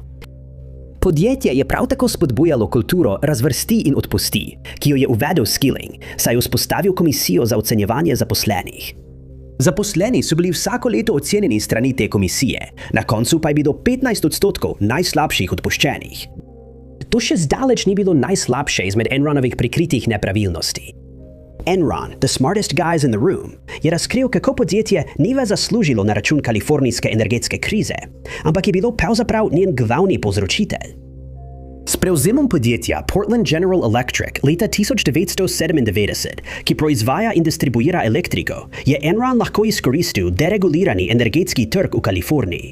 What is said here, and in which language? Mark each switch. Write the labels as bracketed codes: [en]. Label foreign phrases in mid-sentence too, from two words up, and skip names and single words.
[sl] Podjetje je prav tako spodbujalo kulturo razvrsti in odpusti, ki jo je uvedel Skilling, saj je vzpostavil komisijo za ocenjevanje zaposlenih. Zaposleni so bili vsako leto ocenjeni strani te komisije, na koncu pa je bilo 15% najslabših odpuščenih. To še zdaleč ni bilo najslabše izmed Enronovih prikritih nepravilnosti. Enron, the smartest guys in the room, je razkril, kako podjetje ni več zaslužilo na račun kalifornijske energetske krize, ampak je bilo pravzaprav njen glavni povzročitelj. S prevzemom podjetja Portland General Electric leta 1997, ki proizvaja in distribuira elektriko, je Enron lahko izkoristil deregulirani energetski trg v Kaliforniji.